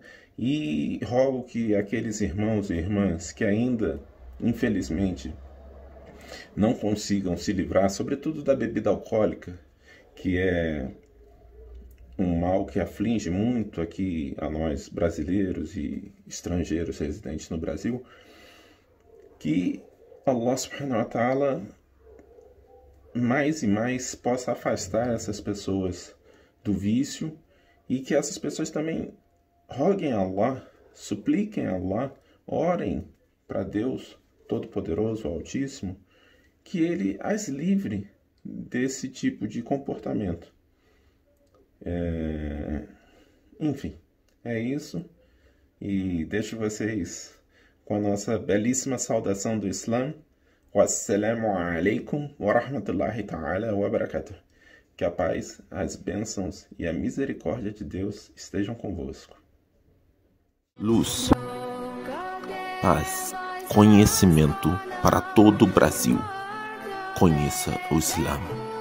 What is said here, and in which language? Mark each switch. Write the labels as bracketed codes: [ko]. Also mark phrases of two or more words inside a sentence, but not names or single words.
[pt] E rogo que aqueles irmãos e irmãs que ainda, infelizmente, não consigam se livrar, sobretudo da bebida alcoólica, que é um mal que aflige muito aqui a nós brasileiros e estrangeiros residentes no Brasil, que [ar] الله سبحانه وتعالى [pt] mais e mais possa afastar essas pessoas do vício e que essas pessoas também roguem a Allah, supliquem a Allah, orem para Deus Todo-Poderoso, Altíssimo, que Ele as livre desse tipo de comportamento. Enfim, é isso. E deixo vocês com a nossa belíssima saudação do Islã. [ar] والسلام عليكم ورحمة الله تعالى وبركاته. [pt] Que a paz, as bênçãos e a misericórdia de Deus estejam convosco. Luz, paz, conhecimento para todo o Brasil. Conheça o Islã.